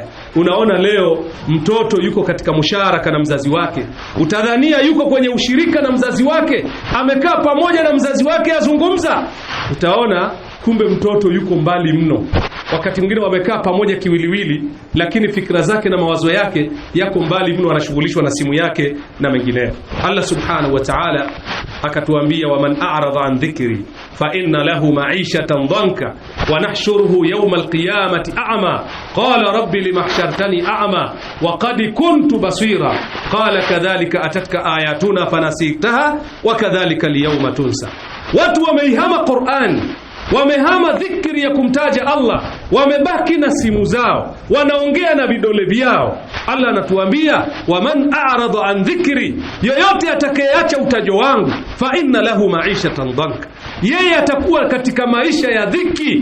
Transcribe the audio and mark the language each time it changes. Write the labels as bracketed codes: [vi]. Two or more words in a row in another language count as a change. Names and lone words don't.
[sw] Unaona leo mtoto yuko katika musharaka na mzazi wake, utadhania yuko kwenye ushirika na mzazi wake, amekaa pamoja na mzazi wake azungumza, utaona kumbe mtoto yuko mbali mno. Wakati mwingine wamekaa pamoja kiwiliwili, lakini fikra zake na mawazo yake yako mbali mno, anashughulishwa na simu yake na mengineyo. [ar] الله سبحانه وتعالى akatuambia, ومن أعرض عن ذكري فإن له معيشة ضنكا ونحشره يوم القيامة أعمى قال رب لم حشرتني أعمى وقد كنت بصيرا قال كذلك أتتك آياتنا فنسيتها وكذلك اليوم تنسى. [sw] Watu wameihama Qur'an, wamehama dhikri ya kumtaja Allah, wamebaki na simu zao, wanaongea na vidole vyao. Allah anatuambia, [ar] ومن أعرض عن ذكري, [sw] yoyote atakayeacha utajo wangu, [ar] فإن له معيشة ضنكا, [sw] yeye atakuwa katika maisha ya dhiki.